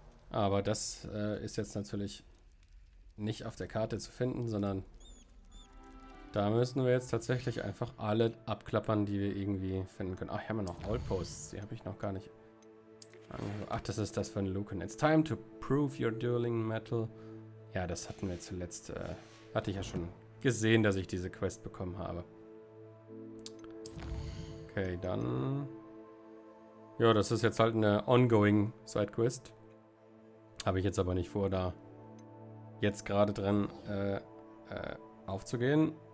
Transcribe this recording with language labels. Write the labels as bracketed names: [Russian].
[German] Aber das ist jetzt natürlich nicht auf der Karte zu finden, sondern da müssen wir jetzt tatsächlich einfach alle abklappern, die wir irgendwie finden können. Ach, hier haben wir noch Outposts. Die habe ich noch gar nicht. Ach, das ist das von Lucan. [English] It's time to prove your dueling metal. [German] Ja, das hatten wir zuletzt. Hatte ich ja schon gesehen, dass ich diese Quest bekommen habe. Okay, dann... Ja, das ist jetzt halt eine [English] ongoing [German] Sidequest. Habe ich jetzt aber nicht vor, da jetzt gerade drin aufzugehen.